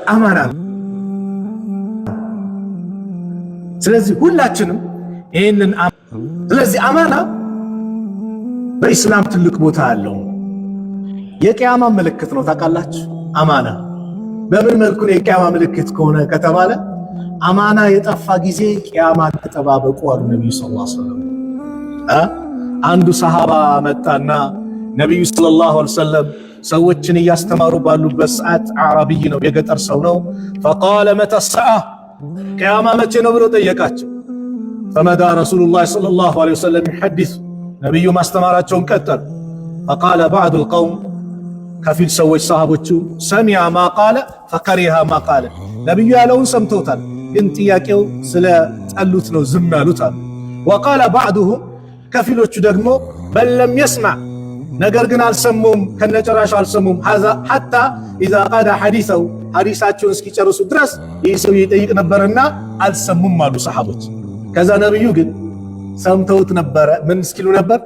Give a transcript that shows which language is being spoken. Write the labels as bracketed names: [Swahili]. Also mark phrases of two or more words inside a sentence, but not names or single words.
[Amharic] አማና ነው። ስለዚህ ሁላችንም ይሄንን ስለዚህ አማና በኢስላም ትልቅ ቦታ አለው። የቂያማ ምልክት ነው ታውቃላችሁ። አማና በምን መልኩ ነው የቂያማ ምልክት ከሆነ ከተባለ አማና የጠፋ ጊዜ ቂያማ ተጠባበቁ አሉ ነብዩ ሰለላሁ [Arabic] عليه وسلم። [Amharic] አንዱ ሰሃባ መጣና ነብዩ [Arabic] صلى الله عليه وسلم [Amharic] ሰዎችን እያስተማሩ ባሉበት ሰዓት አረብይ ነው፣ የገጠር ሰው ነው። [Arabic] فقال متى الساعة [Amharic] ቂያማ መቼ ነው ብሎ ጠየቃቸው። [Arabic] فمدى رسول الله صلى الله عليه وسلم يحدث [Amharic] ነብዩ ማስተማራቸውን ቀጠሉ። [Arabic] فقال بعض القوم [Amharic] ከፊል ሰዎች ሰሃቦቹ [Arabic] سمع ما قال فكره ما قال [Amharic] ነብዩ ያለውን ሰምተውታል፣ ግን ጥያቄው ስለ ጠሉት ነው ዝም ያሉት አሉ። [Arabic] وقال بعضهم [Amharic] ከፊሎቹ ደግሞ [Arabic] بل لم يسمع [Amharic] ነገር ግን አልሰሙም፣ ከነጨራሹ አልሰሙም። [Arabic] حتى إذا قضى حديثه [Amharic] ሐዲሳቸውን እስኪጨርሱ ድረስ ይህ ሰው ይጠይቅ ነበርና አልሰሙም አሉ ሰሃቦች። ከዛ ነብዩ ግን ሰምተውት ነበረ። ምን እስኪሉ ነበር?